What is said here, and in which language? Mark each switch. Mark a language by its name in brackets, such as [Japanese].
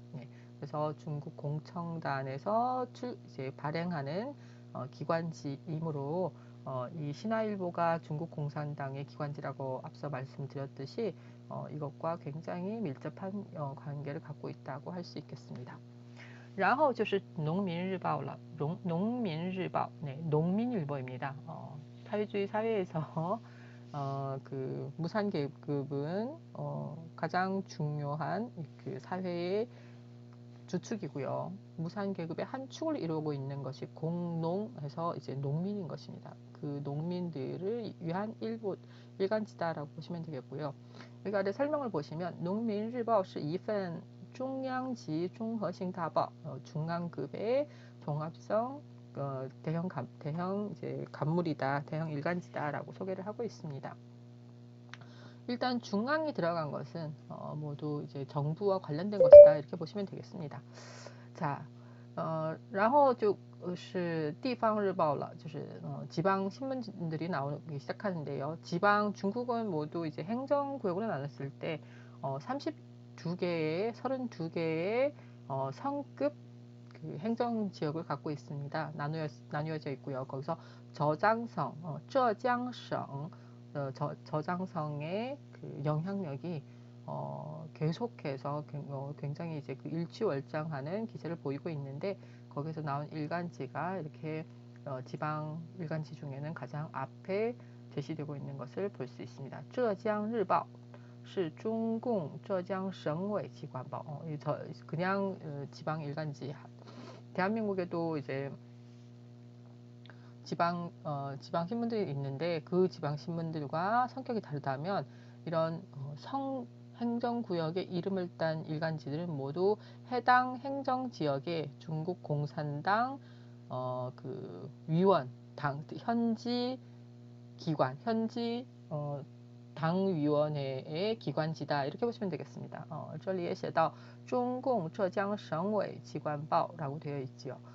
[Korean] 네, 그래서 중국 공청단에서 이제 발행하는 기관지이므로 이 신화일보가 중국 공산당의 기관지라고 앞서 말씀드렸듯이 이것과 굉장히 밀접한 관계를 갖고 있다고 할 수 있겠습니다. [Chinese] 然后就是农民日报了，农民日报, [Korean] 네, 농민일보입니다. 사회주의 사회에서 그 무산계급은 가장 중요한 그 사회의 주축이고요. 무산계급의 한 축을 이루고 있는 것이 공농해서 이제 농민인 것입니다. 그 농민들을 위한 일간지다라고 보시면 되겠고요. 여기 아래 설명을 보시면 농민일보 [Chinese] 是一份中央级综合性大报, [Korean] 중앙급의 종합성 대형 이제 간물이다, 대형 일간지다라고 소개를 하고 있습니다. 일단 중앙이 들어간 것은 모두 이제 정부와 관련된 것이다 이렇게 보시면 되겠습니다. 자, [Chinese] 然后就是地方日报了, 就是 [Korean] 지방 신문들이 나오기 시작하는데요. 지방 중국은 모두 이제 행정구역으로 나눴을 때 32개의 성급 그 행정지역을 갖고 있습니다. 나누어져 있고요. 거기서 저장성, 浙江省 저장성의 그 영향력이 계속해서 굉장히 이제 그 일취월장하는 기세를 보이고 있는데 거기서 나온 일간지가 이렇게 지방 일간지 중에는 가장 앞에 제시되고 있는 것을 볼 수 있습니다. [Chinese] 浙江日报 是 중공 浙江省委机关报. [Korean] 그냥 지방 일간지. 대한민국에도 이제 지방 신문들이 있는데 그 지방 신문들과 성격이 다르다면 이런 행정구역의 이름을 딴 일간지들은 모두 해당 행정지역의 중국 공산당 그 위원, 현지 기관, 현지 당위원회의 기관지다 이렇게 보시면 되겠습니다. [Chinese] 这里也写到中共浙江省委机关报 [Korean] 라고 되어 있지요.